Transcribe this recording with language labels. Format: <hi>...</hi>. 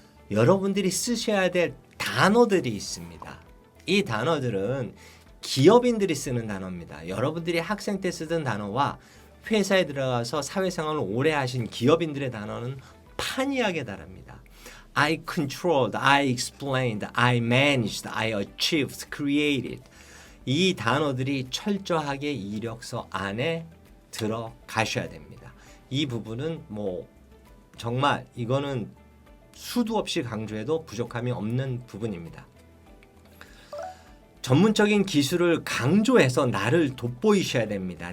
<ko>여러분들이 쓰셔야 될 단어들이 있습니다. 이 단어들은 기업인들이 쓰는 단어입니다. 여러분들이 학생 때 쓰던 단어와 회사에 들어가서 사회생활을 오래 하신 기업인들의 단어는 판이하게 다릅니다.</ko> <en>I controlled, I explained, I managed, I achieved, created.</en> <ko>이 단어들이 철저하게 이력서 안에 들어가셔야 됩니다. 이 부분은 정말 이거는 수도 없이 강조해도 부족함이 없는 부분입니다. 전문적인 기술을 강조해서 나를 돋보이셔야 됩니다.</ko>